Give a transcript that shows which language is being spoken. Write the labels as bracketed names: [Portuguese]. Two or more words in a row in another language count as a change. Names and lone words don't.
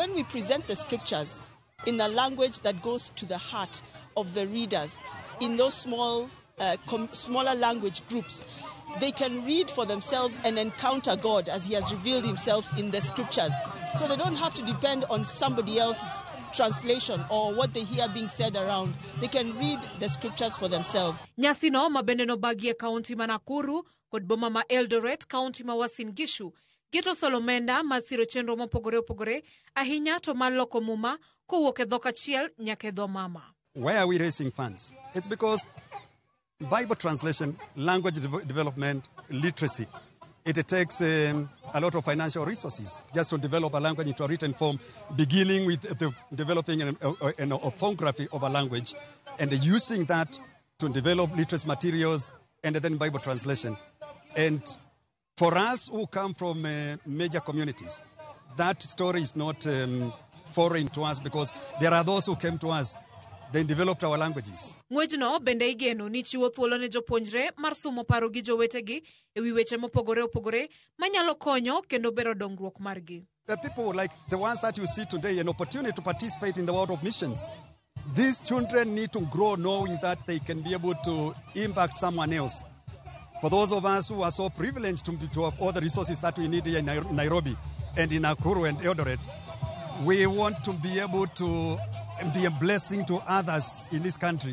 [English] When we present the scriptures in a language that goes to the heart of the readers, in those smaller language groups, they can read for themselves and encounter God as he has revealed himself in the scriptures. So they don't have to depend on somebody else's translation or what they hear being said around. They can read the scriptures for themselves. [Luo (Kenya and Tanzania)] Nyasino mabende no bagie kaunti ma Nakuru kod boma ma Eldoret kaunti ma Uasin Gishu geto solomenda masiro chenro mopogore opogore ahinya to mar loko muma kowuok e dhok achiel nyaka e dho mama. [English] Why are we raising funds? It's because Bible translation, language development, literacy, it takes a lot of financial resources just to develop a language into a written form, beginning with developing an orthography of a language and using that to develop literacy materials and then Bible translation. And for us who come from major communities, that story is not foreign to us because there are those who came to us. They developed our languages. [Luo (Kenya and Tanzania)] Ng'wejno bende igeno ni chiwo thuolo ne jopuonjre mar somo paro gi jowetegi e wi weche mopogore opogore manyalo konyo kendo bero dongruok margi. [English] The people like the ones that you see today, an opportunity to participate in the world of missions. These children need to grow knowing that they can be able to impact someone else. For those of us who are so privileged to have all the resources that we need here in Nairobi and in Nakuru and Eldoret, we want to be able to be a blessing to others in this country.